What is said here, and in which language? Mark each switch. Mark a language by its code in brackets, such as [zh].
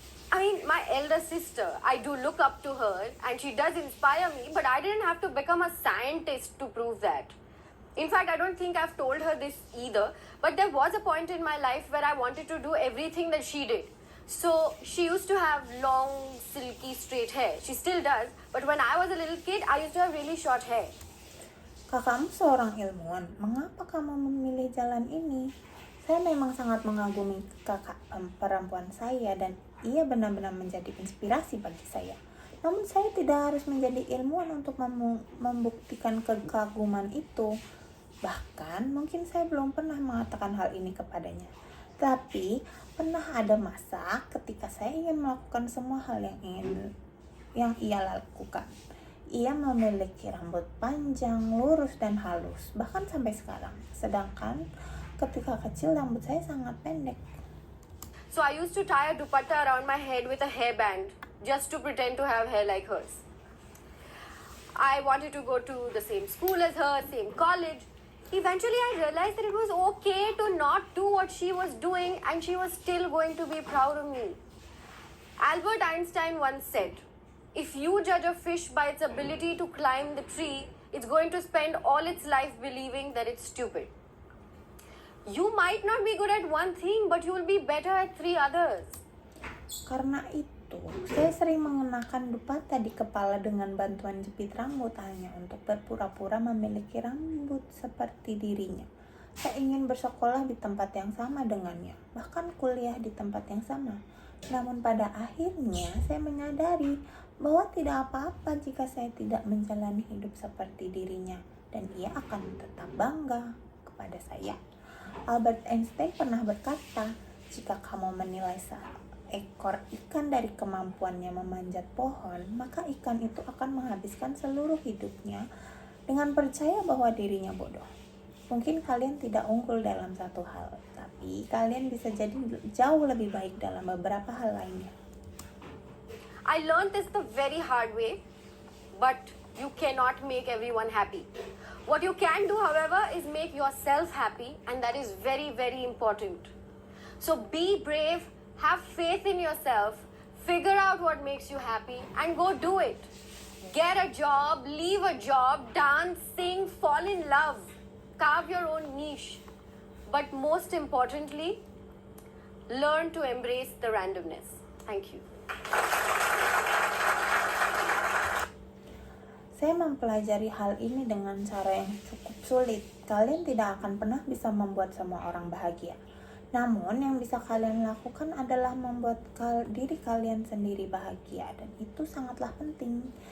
[en] I mean, my elder sister, I do look up to her and she does inspire me, but I didn't have to become a scientist to prove that. In fact, I don't think I've told her this either, but there was a point in my life where I wanted to do everything that she did. So she used to have long, silky, straight hair. She still does, but when I was a little kid, I used to have really short hair. [id] "Kakakmu seorang ilmuwan, mengapa kamu memilih jalan ini?" Saya memang sangat mengagumi kakak perempuan saya, dan ia benar-benar menjadi inspirasi bagi saya. Namun saya tidak harus menjadi ilmuwan untuk membuktikan kekaguman itu. Bahkan mungkin saya belum pernah mengatakan hal ini kepadanya. Tapi pernah ada masa ketika saya ingin melakukan semua hal yang ia lakukan. Ia memiliki rambut panjang, lurus, dan halus, bahkan sampai sekarang. Sedangkan ketika kecil rambut saya sangat pendek. [en] So I used to tie a dupatta around my head with a hairband just to pretend to have hair like hers. I wanted to go to the same school as her, same college. Eventually I realized that it was okay to not do what she was doing and she was still going to be proud of me. Albert Einstein once said, if you judge a fish by its ability to climb the tree, it's going to spend all its life believing that it's stupid. You might not be good at one thing, but you will be better at 3 others. [id] Karena itu, saya sering mengenakan dupatta di kepala dengan bantuan jepit rambut hanya untuk berpura-pura memiliki rambut seperti dirinya. Saya ingin bersekolah di tempat yang sama dengannya, bahkan kuliah di tempat yang sama. Namun pada akhirnya saya menyadari bahwa tidak apa-apa jika saya tidak menjalani hidup seperti dirinya, dan ia akan tetap bangga kepada saya. Albert Einstein pernah berkata, jika kamu menilai seekor ikan dari kemampuannya memanjat pohon, maka ikan itu akan menghabiskan seluruh hidupnya dengan percaya bahwa dirinya bodoh. Mungkin kalian tidak unggul dalam satu hal, tapi kalian bisa jadi jauh lebih baik dalam beberapa hal lainnya. [en] I learned this the very hard way, but you cannot make everyone happy. What you can do, however, is make yourself happy, and that is very, very important. So be brave, have faith in yourself, figure out what makes you happy, and go do it. Get a job, leave a job, dance, sing, fall in love, carve your own niche. But most importantly, learn to embrace the randomness. Thank you. [id] Saya mempelajari hal ini dengan cara yang cukup sulit. Kalian tidak akan pernah bisa membuat semua orang bahagia. Namun yang bisa kalian lakukan adalah membuat diri kalian sendiri bahagia, dan itu sangatlah penting.